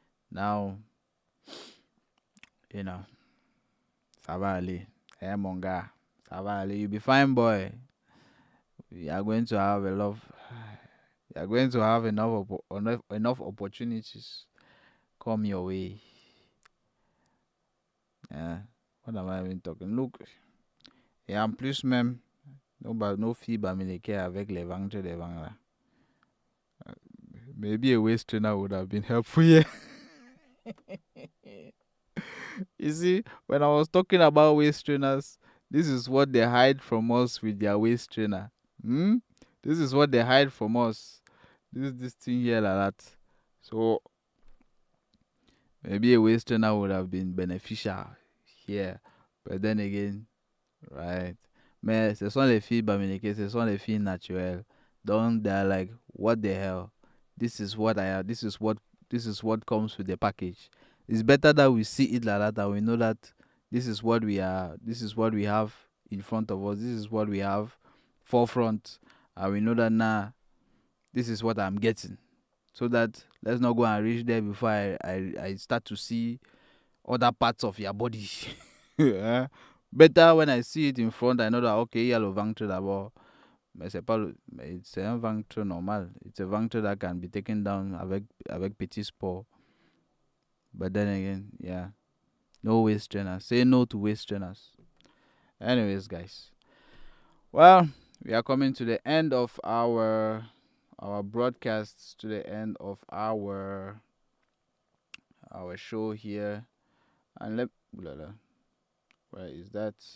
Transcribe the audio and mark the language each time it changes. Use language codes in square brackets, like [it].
[fr] Now, ça va aller. [en] Hey, [fr] mon gars, ça va aller. [en] You'll be fine, boy. You are going to have you are going to have enough opportunities come your way. Yeah. What am I even talking? [fr] Look, et en plus même, nos filles bamileke avec les ventres devant là. [en] Maybe a waist trainer would have been helpful here. You see, when I was talking about waist trainers, this is what they hide from us with their waist trainer. This is what they hide from us. This thing here like that. So maybe a waist trainer would have been beneficial here. But then again, right? [fr] Mais ce sont les filles bamileke, ce sont les filles naturelles. [en] They're like, what the hell? This is what I have. This is what comes with the package. It's better that we see it like that and we know that this is what we are. This is what we have in front of us. This is what we have forefront, and we know that now this is what I'm getting. So that let's not go and reach there before I start to see other parts of your body. Better when I see it in front, I know that okay, [fr] il y a le ventre d'abord. Mais c'est un ventre normal. [en] It's a ventre that can be taken down [fr] avec petit sport. [en] But then again, yeah, no waist trainers. Say no to waist trainers. Anyways, guys, well, we are coming to the end of our broadcasts, to the end of our show here, and where is that?